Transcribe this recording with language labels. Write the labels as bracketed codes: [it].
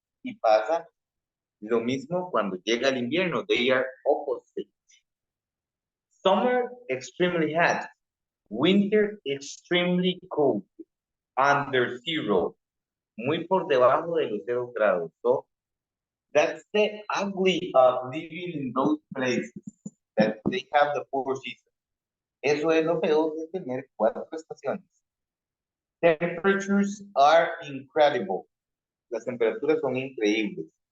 [es] Y pasa lo mismo cuando llega el invierno. [en] They are opposite. Summer, extremely hot. Winter, extremely cold. Under zero. [es] Muy por debajo de los 0 grados. [en] So, that's the ugly of living in those places. That they have the 4 seasons. [es] Eso es lo peor de tener 4 estaciones. [en] Temperatures are incredible. [es] Las temperaturas son increíbles.